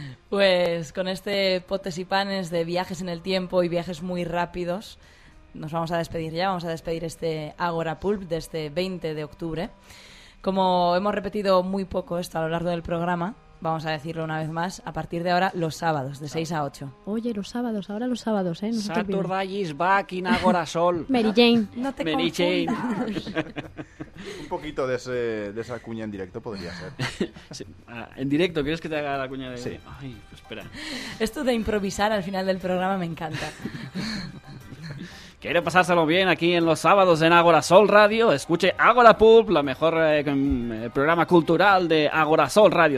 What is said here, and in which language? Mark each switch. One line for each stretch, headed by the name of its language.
Spanish: Pues con este potes y panes de viajes en el tiempo y viajes muy rápidos, nos vamos a despedir ya, vamos a despedir este Agora Pulp de este 20 de octubre. Como hemos repetido muy poco esto a lo largo del programa, vamos a decirlo una vez más, a partir de ahora los sábados, de 6 a 8. Oye, los sábados, ahora los sábados, ¿eh? No sé.
English: Saturday is back in Agora Sol.
Spanish: Mary Jane. No te Mary Jane. Un poquito de esa cuña en directo podría ser. Sí. En directo, ¿quieres que te haga la cuña de...? Sí. Ay, pues espera. Esto de improvisar al final del programa me encanta. ¿Quiere pasárselo bien aquí en los sábados en Agora Sol Radio? Escuche Agora Pulp, la mejor programa cultural de Agora Sol Radio.